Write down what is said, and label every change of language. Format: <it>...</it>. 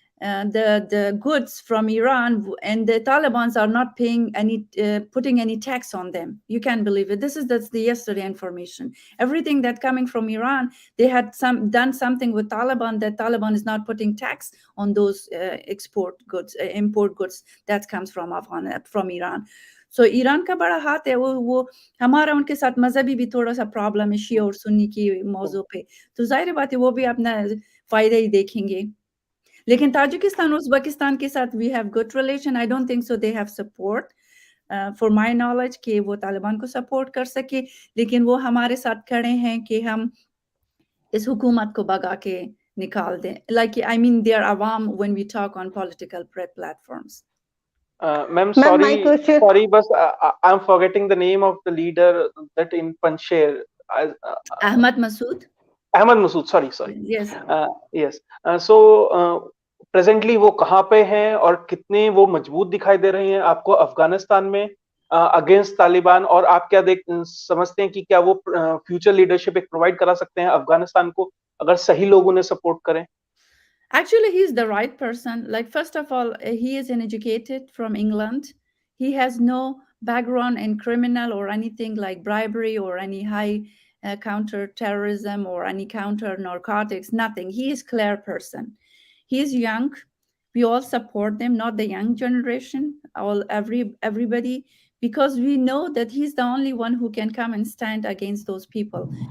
<en>the goods from Iran, and the Taliban are not paying putting any tax on them. You can't believe it. That's the yesterday information. Everything that coming from Iran, they had done something with Taliban, that Taliban is not putting tax on those import goods that comes from Iran.</en> <hi>So Iran का बड़ा हाथ है, वो हमारा उनके साथ मजहबी भी थोड़ा सा प्रॉब्लम है, शिया और सुन्नी की मौजू पे, तो जाहिर बात है वो भी अपना फायदा ही देखेंगे. लेकिन ताजिकिस्तान उज़्बेकिस्तान के साथ</hi> <en>We have good relation. I don't think so they have support for my knowledge</en> <hi>कि वो तालिबान को सपोर्ट कर सके, लेकिन वो हमारे साथ खड़े हैं कि हम इस हुकूमत को भगा के निकाल दें.</hi> <en>Like I mean their अवाम when we talk on political platforms. Ma'am, sorry, but I'm forgetting the name of the leader that in Panjshir. Ahmad Masood. Ahmad Masood, sorry. Yes. Yes. So presently</en> <hi>वो कहाँ पे हैं और कितने वो मजबूत दिखाई दे रहे हैं आपको अफगानिस्तान में अगेंस्ट तालिबान, और आप क्या समझते हैं कि क्या वो फ्यूचर लीडरशिप एक प्रोवाइड करा सकते हैं अफगानिस्तान को अगर सही लोग उन्हें सपोर्ट करें?</hi> <en>Actually, he's the right person. Like, first of all, he is an educated from England. He has no background in criminal or anything like bribery or any high counter-terrorism or any counter-narcotics, nothing. He is clear person. He is young. We all support them, not the young generation, everybody, because we know that he's the only one who can come and stand against those people.</en>